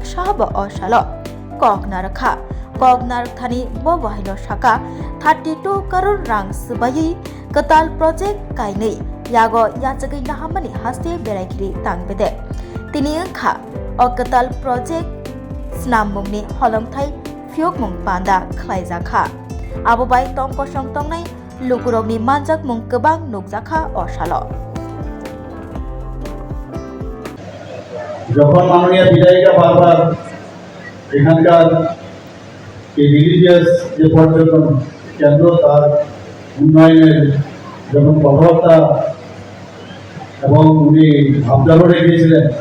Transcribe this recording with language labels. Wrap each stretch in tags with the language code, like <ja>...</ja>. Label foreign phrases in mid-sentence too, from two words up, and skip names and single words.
<brx>साहाब असालो ककनारखा ककनारखानि बहायनो साका 32 करोड़ रां सबायै कताल प्रोजेक्ट कायनै यागो याचगै नाहामनि हास्ते बेरायख्रि तांबेदे तिनि ओंखा कताल प्रोजेक्ट स्नाममुंनि हलंथाइ फियोग मुं पान्दा खलायजाखा आबोबाय तंक संतंनाय लुकुरगनि मानजाक मुं गोबां नुकजाखा असालो</brx> <bn>যখন মাননীয় বিধায়িকা বারবার এখানকার এই রিলিজিয়াস যে পর্যটন কেন্দ্র তার উন্নয়নের যখন কথাবার্তা এবং উনি আবদারও রেখেছিলেন</bn>